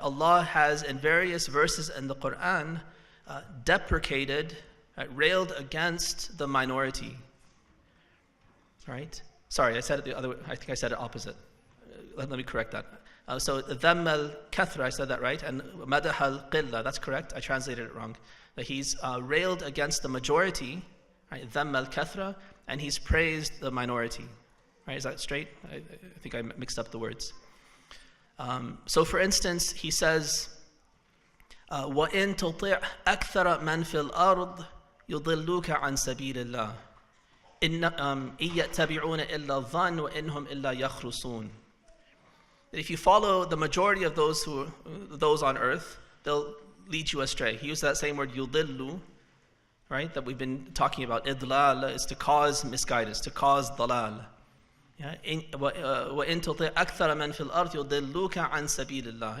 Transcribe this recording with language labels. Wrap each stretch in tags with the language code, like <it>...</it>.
<en>Allah has in various verses in the Quran deprecated, railed against the minority. Right? Sorry, I said it the other way. I think I said it opposite. Let me correct that. So</en> <ar>ذَمَّ الْكَثْرَ,</ar> <en>I said that right, and</en> <ar>مَدَحَ الْقِلَّةِ,</ar> <en>that's correct. I translated it wrong. But he's railed against the majority, right?</en> <ar>ذَمَّ الْكَثْرَ,</ar> <en>and he's praised the minority. Right? Is that straight? I think I mixed up the words. So for instance, he says,</en> <ar>وَإِن تُطِعْ أَكْثَرَ مَنْ فِي الْأَرْضِ يُضِلُّوكَ عَنْ سَبِيلِ اللَّهِ إِن يَتَّبِعُونَ إِلَّا الظَّنَّ وَإِنْهُمْ إِلَّا يَخْرُصُونَ.</ar> <en>If you follow the majority of those on earth, they'll lead you astray. He used that same word, yudillu, right, that we've been talking about. Idlal is to cause misguidance, to cause dalal.</en> <ar>وَإِن تُطِعْ أَكْثَرَ مَنْ فِي الْأَرْضِ يُضِلُّوكَ عَنْ سَبِيلِ اللَّهِ.</ar>